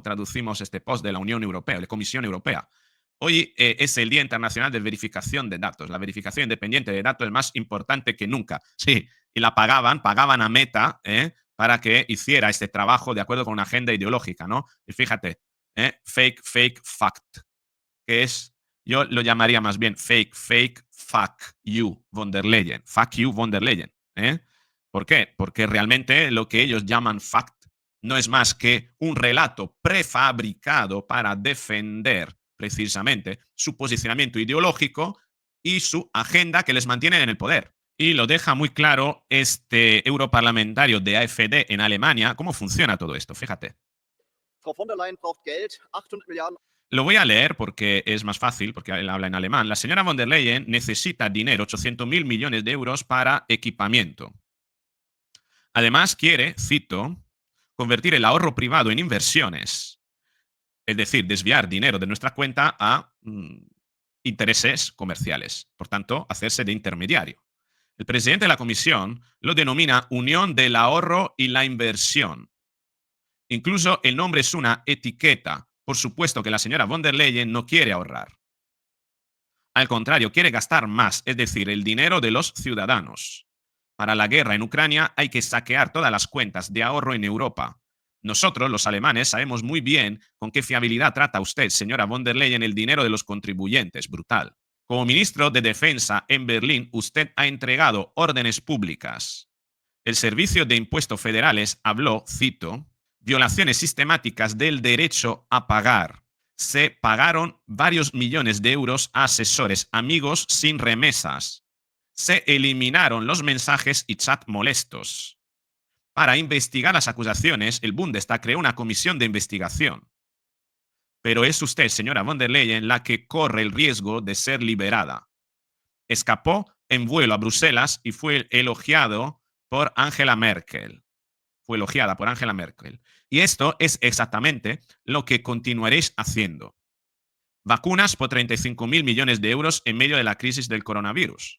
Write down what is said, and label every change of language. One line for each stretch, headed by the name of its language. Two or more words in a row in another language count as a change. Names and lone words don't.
Spanish: Traducimos este post de la Unión Europea, de la Comisión Europea. Hoy es el Día Internacional de Verificación de Datos. La verificación independiente de datos es más importante que nunca. Sí, y la pagaban a Meta para que hiciera este trabajo de acuerdo con una agenda ideológica, ¿no? Y fíjate,
English: fake, fake, fact,
Spanish: que es, yo lo llamaría más bien
English: fake, fake, fuck you,
Spanish: von der Leyen.
English: Fuck you, von der Leyen.
Spanish: ¿Por qué? Porque realmente lo que ellos llaman fact no es más que un relato prefabricado para defender precisamente su posicionamiento ideológico y su agenda que les mantiene en el poder. Y lo deja muy claro este europarlamentario de AfD en Alemania, cómo funciona todo esto. Fíjate.
German: Frau von der Leyen braucht Geld, 800 Milliarden.
Spanish: Lo voy a leer porque es más fácil, porque él habla en alemán. La señora von der Leyen necesita dinero, 800.000 millones de euros para equipamiento. Además quiere, cito, convertir el ahorro privado en inversiones, es decir, desviar dinero de nuestra cuenta a intereses comerciales, por tanto, hacerse de intermediario. El presidente de la comisión lo denomina Unión del Ahorro y la Inversión. Incluso el nombre es una etiqueta. Por supuesto que la señora von der Leyen no quiere ahorrar. Al contrario, quiere gastar más, es decir, el dinero de los ciudadanos. Para la guerra en Ucrania hay que saquear todas las cuentas de ahorro en Europa. Nosotros, los alemanes, sabemos muy bien con qué fiabilidad trata usted, señora von der Leyen, el dinero de los contribuyentes. Brutal. Como ministro de Defensa en Berlín, usted ha entregado órdenes públicas. El Servicio de Impuestos Federales habló, cito, violaciones sistemáticas del derecho a pagar. Se pagaron varios millones de euros a asesores, amigos sin remesas. Se eliminaron los mensajes y chat molestos. Para investigar las acusaciones, el Bundestag creó una comisión de investigación. Pero es usted, señora von der Leyen, la que corre el riesgo de ser liberada. Escapó en vuelo a Bruselas y fue elogiado por Angela Merkel. Fue elogiada por Angela Merkel. Y esto es exactamente lo que continuaréis haciendo. Vacunas por 35.000 millones de euros en medio de la crisis del coronavirus.